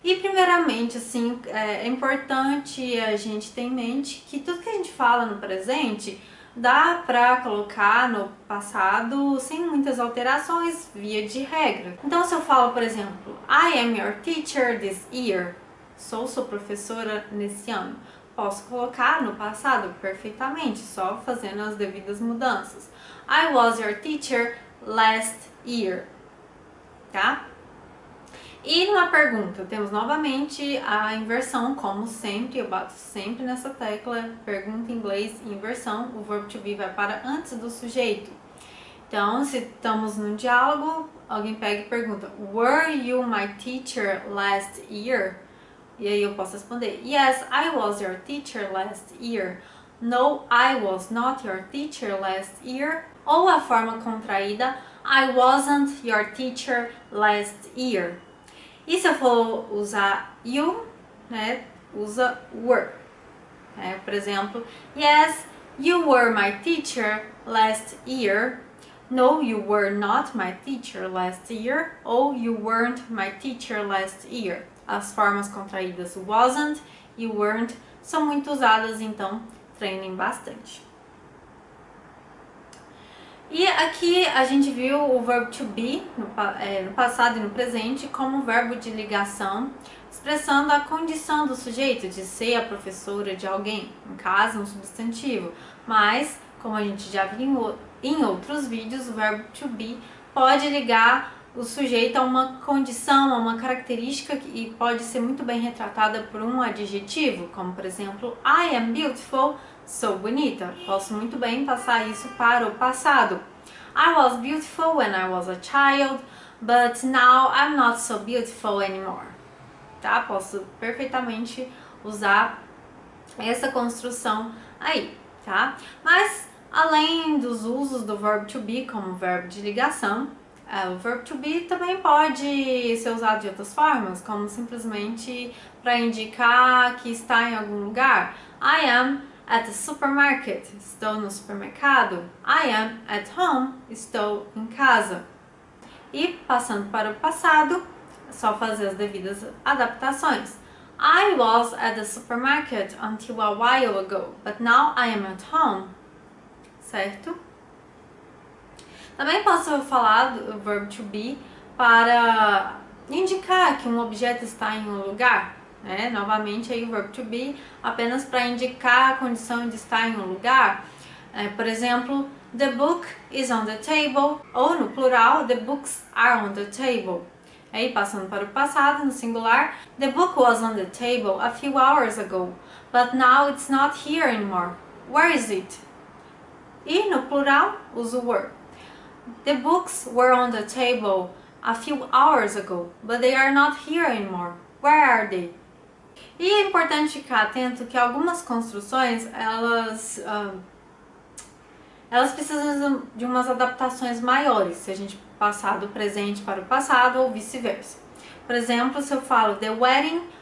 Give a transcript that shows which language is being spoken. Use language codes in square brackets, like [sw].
[pt] E primeiramente, assim, é importante a gente ter em mente que tudo que a gente fala no presente dá pra colocar no passado sem muitas alterações, via de regra. Então, se eu falo, por exemplo, [en] I am your teacher this year, [pt] sou sua professora nesse ano, posso colocar no passado perfeitamente, só fazendo as devidas mudanças. [en] I was your teacher last year, tá? [pt] E numa pergunta, temos novamente a inversão, como sempre, eu bato sempre nessa tecla, pergunta em inglês, inversão, o verbo to be vai para antes do sujeito. Então, se estamos num diálogo, alguém pega e pergunta, [en] were you my teacher last year? [pt] E aí eu posso responder, [en] yes, I was your teacher last year. No, I was not your teacher last year. [pt] Ou a forma contraída, [en] I wasn't your teacher last year. [pt] E se eu for usar you, né, usa were. Por exemplo, [en] yes, you were my teacher last year. No, you were not my teacher last year. Ou you weren't my teacher last year. [pt] As formas contraídas wasn't e weren't são muito usadas, então treinem bastante. E aqui a gente viu o verbo to be no passado e no presente como verbo de ligação, expressando a condição do sujeito de ser a professora de alguém, em caso um substantivo. Mas, como a gente já viu em outros vídeos, o verbo to be pode ligar o sujeito a uma condição, a uma característica e pode ser muito bem retratada por um adjetivo, como por exemplo, [en] I am beautiful, [pt] sou bonita. Posso muito bem passar isso para o passado. [en] I was beautiful when I was a child, but now I'm not so beautiful anymore. [pt] Tá? Posso perfeitamente usar essa construção aí, tá? Mas, além dos usos do verbo to be como verbo de ligação, o verbo to be também pode ser usado de outras formas, como simplesmente para indicar que está em algum lugar. [en] I am at the supermarket, [pt] estou no supermercado. [en] I am at home, [pt] estou em casa. E passando para o passado, é só fazer as devidas adaptações. [en] I was at the supermarket until a while ago, but now I am at home. [pt] Certo? Também posso falar do verbo to be para indicar que um objeto está em um lugar. Novamente aí o verbo to be apenas para indicar a condição de estar em um lugar. Por exemplo, [en] the book is on the table, [pt] ou no plural, [en] the books are on the table. [pt] Aí passando para o passado, no singular, [en] the book was on the table a few hours ago, but now it's not here anymore. Where is it? [pt] E no plural, uso [en] were. The books were on the table a few hours ago, but they are not here anymore. Where are they? [pt] E é importante ficar atento que algumas construções, elas precisam de umas adaptações maiores, se a gente passar do presente para o passado ou vice-versa. Por exemplo, se eu falo [en] The wedding